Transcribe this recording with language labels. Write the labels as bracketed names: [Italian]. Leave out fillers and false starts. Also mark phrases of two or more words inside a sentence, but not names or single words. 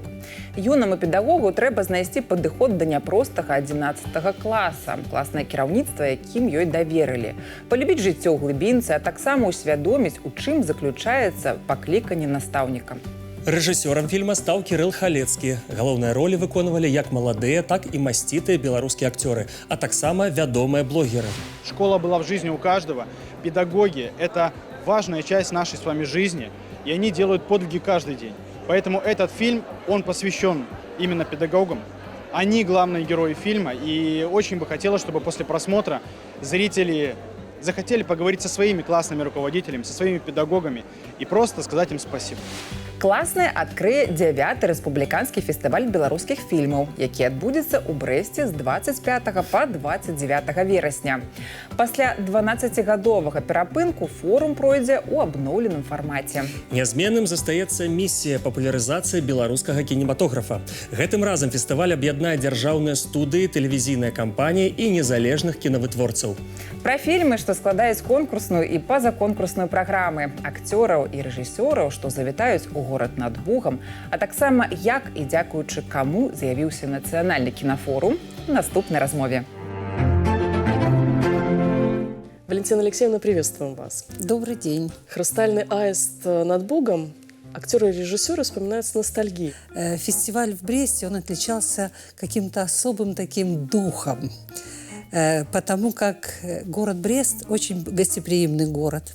[Belarusian] Юнаму педагогу трэба знайсці падыход да няпростага 11 класа, класнае кіраўніцтва, якім ёй даверылі, палюбіць жыццё ў глыбінцы, а таксама ўсвядоміць, у чым заключаецца пакліканне настаўніка. Рэжысёрам фільма стаў Кірыл Халецкі. Галоўныя ролі выконвалі як маладыя, так і масцітыя беларускія акцёры, а таксама вядомыя блогеры. [Russian] Школа была в жизни у каждого. Педагоги – это важная часть нашей с вами жизни, и они делают подвиги каждый день. Поэтому этот фильм, он посвящен именно педагогам. Они главные герои фильма, и очень бы хотелось, чтобы после просмотра зрители захотели поговорить со своими классными руководителями, со своими педагогами и просто сказать им спасибо. [Belarusian] «Класная» адкрые 9-й рэспубліканскі фестываль беларускіх фільмаў, які адбудзецца ў Брэсце з 25 па 29 верасня. Пасля 12-гадовага перапынку форум пройдзе ў абноўленым фармаце. Нязменным застаецца місія папулярызацыі беларускага кінематографа. Гэтым разам фестываль аб'яднае дзяржаўныя студыі, тэлевізійныя кампаніі і незалежных кінавытворцаў. Пра фільмы, што складаюць конкурсную і пазаконкурсную праграмы, акцёраў і рэжысёраў, што завітаюць у горад над Бугам, а таксама як і дзякуючы каму з'явіўся нацыянальны кінафорум у наступнай размове. [Russian] Валентина Алексеевна, приветствуем вас. Добрый день. «Хрустальный аист над Бугом» актеры и режиссеры вспоминают с ностальгией. Фестиваль в Бресте, он отличался каким-то особым таким духом, потому как город Брест очень гостеприимный город.